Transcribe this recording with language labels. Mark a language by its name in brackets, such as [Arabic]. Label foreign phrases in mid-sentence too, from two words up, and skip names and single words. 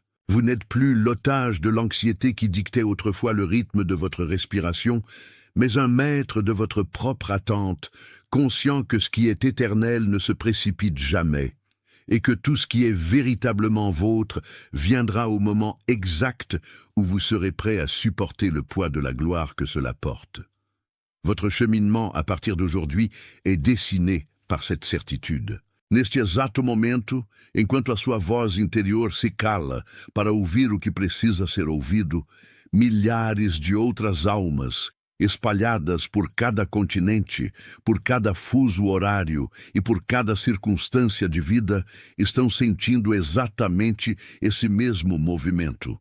[French] Vous n'êtes plus l'otage de l'anxiété qui dictait autrefois le rythme de votre respiration, mais un maître de votre propre attente, conscient que ce qui est éternel ne se précipite jamais, et que tout ce qui est véritablement vôtre viendra au moment exact où vous serez prêt à supporter le poids de la gloire que cela porte. Votre cheminement à partir d'aujourd'hui est dessiné par cette certitude. [Portuguese] Neste exato momento, enquanto a sua voz interior se cala para ouvir o que precisa ser ouvido, milhares de outras almas, espalhadas por cada continente, por cada fuso horário e por cada circunstância de vida, estão sentindo exatamente esse mesmo movimento.